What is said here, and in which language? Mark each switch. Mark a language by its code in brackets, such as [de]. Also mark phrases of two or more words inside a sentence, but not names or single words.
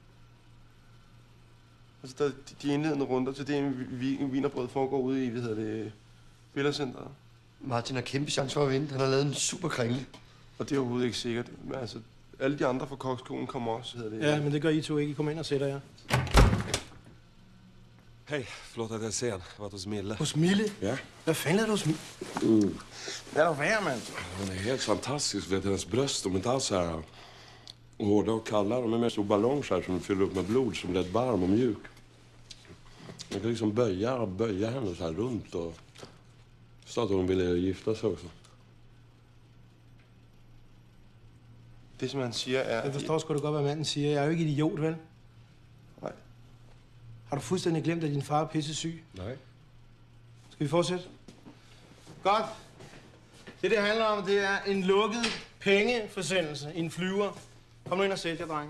[da] Altså, der, de indledende runder til DM i wienerbrød foregår ude i, Billercenteret. Martin har kæmpe chance for at vinde. Han har lavet en super kringle. Og det er overhovedet ikke sikkert. Men altså, alle de andre fra Kokskolen kommer også, hedder det. Ja, men det gør I to ikke. I kommer ind og sætter jer. [sv] Hej, förlåt att jag är sen. Jag har varit hos Mille. [da] Hos Mille? Ja. Hvad fanden er du hos Mille? Hvad er der værd, mand? [sv] Hon är helt fantastisk. Vet, hennes bröst, de är inte alls så här hårda och kalla. De är mer som ballonger så här, som fyller upp med blod, som blir varm och mjuk. Man kan liksom böja henne så här runt och så att hon ville gifta sig också. [da] Det, som han siger, er... Jeg forstår sgu da godt, hvad manden siger. Jeg er jo ikke idiot, vel? Nej. Har du fuldstændig glemt, at din far er pissesyg? Nej. Skal vi fortsætte? Godt. Det handler om, det er en lukket pengeforsendelse i en flyver. Kom nu ind og sæt jer, drenge.